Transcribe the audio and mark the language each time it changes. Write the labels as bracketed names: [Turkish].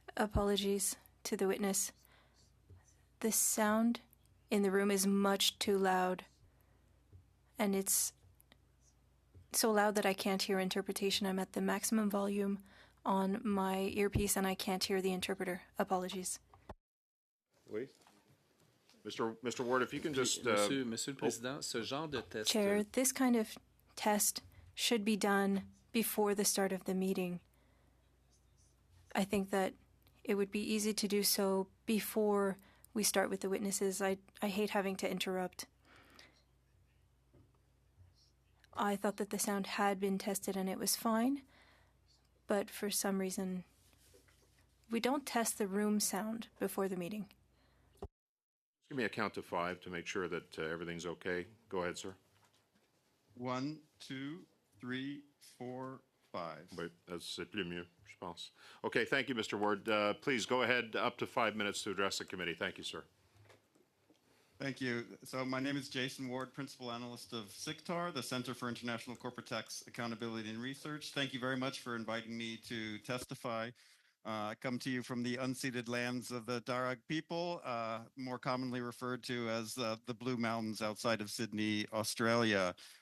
[English] Apologies to the witness. The sound in the room is much too loud, and it's so loud that I can't hear interpretation. I'm at the maximum volume on my earpiece, and I can't hear the interpreter. Apologies. Oui. Mr. Ward, if you can just... [French] Monsieur le Président, ce genre de test... [English] Chair, this kind of test should be done before the start of the meeting. I think that it would be easy to do so before we start with the witnesses. I hate having to interrupt. I thought that the sound had been tested and it was fine, but for some reason, we don't test the room sound before the meeting. Give me a count to 5 to make sure that everything's okay. Go ahead, sir. 1, 2, 3, 4, 5. [French] Wait, c'est plus mieux, je pense. [English] Okay, thank you, Mr. Ward. Please go ahead, up to 5 minutes to address the committee. Thank you, sir. Thank you. So my name is Jason Ward, principal analyst of CICTAR, the Center for International Corporate Tax Accountability and Research. Thank you very much for inviting me to testify. I come to you from the unceded lands of the Darug people, more commonly referred to as the Blue Mountains outside of Sydney, Australia.